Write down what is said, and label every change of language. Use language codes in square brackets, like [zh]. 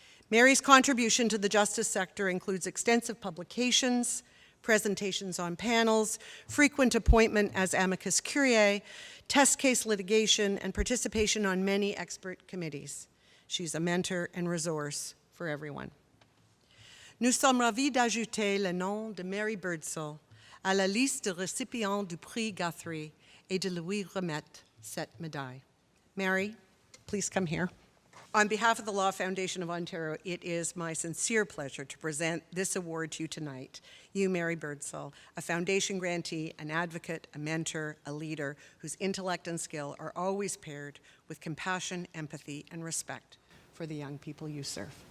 [en] Mary's contribution to the justice sector includes extensive publications, presentations on panels, frequent appointment as amicus curiae, test case litigation, and participation on many expert committees. She's a mentor and resource for everyone. [fr] Nous sommes ravis d'ajouter le nom de Mary Birdsell à la liste des récipients du prix Guthrie et de lui remettre cette médaille. [en] Mary, please come here. On behalf of the Law Foundation of Ontario, it is my sincere pleasure to present this award to you tonight. You, Mary Birdsell, a foundation grantee, an advocate, a mentor, a leader whose intellect and skill are always paired with compassion, empathy, and respect for the young people you serve.